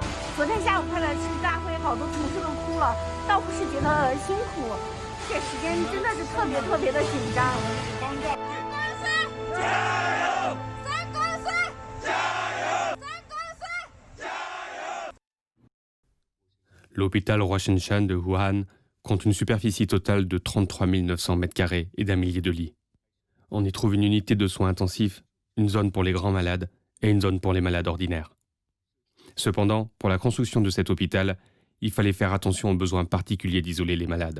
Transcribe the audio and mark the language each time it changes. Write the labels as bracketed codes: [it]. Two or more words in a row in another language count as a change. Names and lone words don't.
[zh] 昨天下午开了市大会，好多同事都哭了，倒不是觉得辛苦，这时间真的是特别的紧张。加油！三公司加油！三公司加油！ [fr] L'hôpital Huashengshan de Wuhan compte une superficie totale de 33 900 m² et d'un millier de lits. On y trouve une unité de soins intensifs, une zone pour les grands malades et une zone pour les malades ordinaires. Cependant, pour la construction de cet hôpital, il fallait faire attention aux besoins particuliers d'isoler les malades.